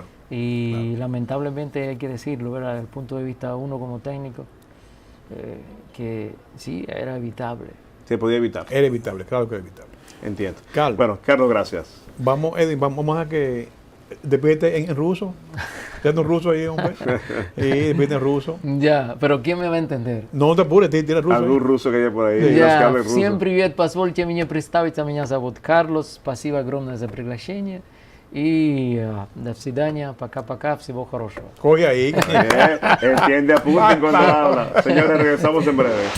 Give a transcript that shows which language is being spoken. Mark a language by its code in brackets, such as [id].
[es] Y lamentablemente hay que decirlo, ¿verdad? Desde el punto de vista de uno como técnico, que sí, era evitable. Se podía evitar. Era evitable, claro que era evitable. Entiendo. Carlos. Bueno, Carlos, gracias. Vamos, Edwin, vamos a que despídete en ruso. Tienes un ruso ahí, hombre. Y despídete en ruso. Ya, pero ¿quién me va a entender? No te apures, tira ruso. Algún ruso que haya por ahí. Sí. Dios que hable [ru] Я [es] ruso. [ru] всем привет, позвольте мне представиться, меня зовут Карлос, спасибо огромное за приглашение и до свидания, пока-пока, всего хорошего. [es] Coge ahí. Entiende, apunten cuando habla. Señores, regresamos en breve.